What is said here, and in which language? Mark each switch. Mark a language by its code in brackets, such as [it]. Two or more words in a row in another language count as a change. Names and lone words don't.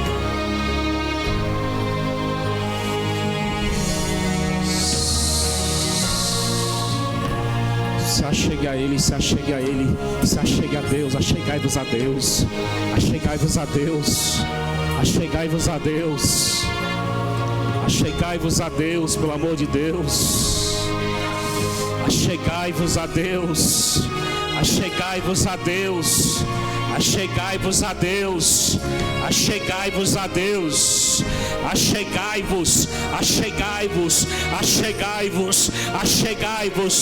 [pt] Se achegue a Ele, se achegue a Ele, se achegue a Deus, achegai-vos a Deus, achegai-vos a Deus, achegai-vos a Deus. Achegai-vos a Deus, pelo amor de Deus. Achegai-vos a Deus. Achegai-vos a Deus. Achegai-vos a Deus. Achegai-vos a Deus. Achegai-vos. Achegai-vos. Achegai-vos. Achegai-vos.